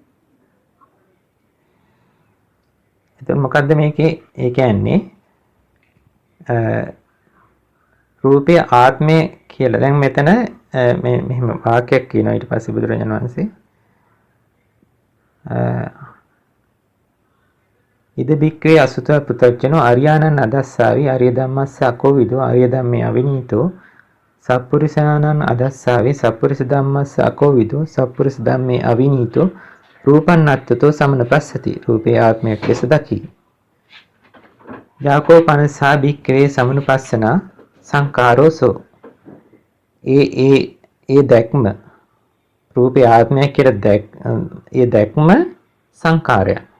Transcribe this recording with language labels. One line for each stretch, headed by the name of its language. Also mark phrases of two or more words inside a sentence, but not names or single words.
Sinhala: එතකොට මොකද්ද මේකේ? ඒ කියන්නේ රූපය ආත්මය කියලා. දැන් මෙතන මෙහෙම වාක්‍යයක් කියනවා ඊට පස්සේ බුදුරජාණන් වහන්සේ
Pali: ඉද බික්කවේ අසුතව පුතච්චනෝ අරියානන් අදස්සාවි අරිය ධම්මස්ස අකෝවිදෝ අරිය ධම්මේ අවිනීතෝ සප්පුරිසානන් අදස්සාවේ සප්පුරිස ධම්මස්ස අකෝවිදෝ සප්පුරිස ධම්මේ අවිනීතෝ රූපන් අත්තතෝ සමනපස්සති
Sinhala: රූපේ ආත්මයක් ලෙස දකි.
Pali: යාකෝ පනසා බික්කවේ සමනුපස්සනා සංකාරෝසෝ
Sinhala: ඒ දැක්ම රූපේ ආත්මයක් කියලා ඒ දැක්ම සංකාරය.